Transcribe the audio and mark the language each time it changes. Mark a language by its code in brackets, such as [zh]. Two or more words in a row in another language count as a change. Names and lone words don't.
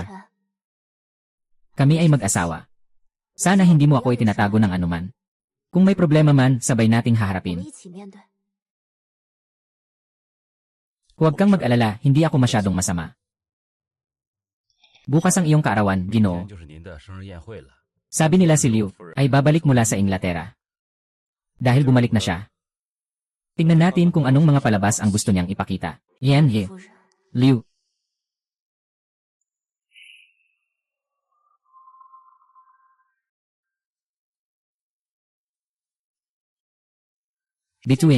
[tl] Kami ay mag-asawa. Sana hindi mo ako itinatago ng anuman. Kung may problema man, sabay nating haharapin. Huwag kang mag-alala, hindi ako masyadong masama. Bukas ang iyong kaarawan, Ginoo. [zh] 就是您的生日宴会了。 [tl] Sabi nila si Liu ay babalik mula sa Inglaterra. Dahil bumalik na siya. Tingnan natin kung anong mga palabas ang gusto niyang ipakita. Yan he. Liu. Bituin.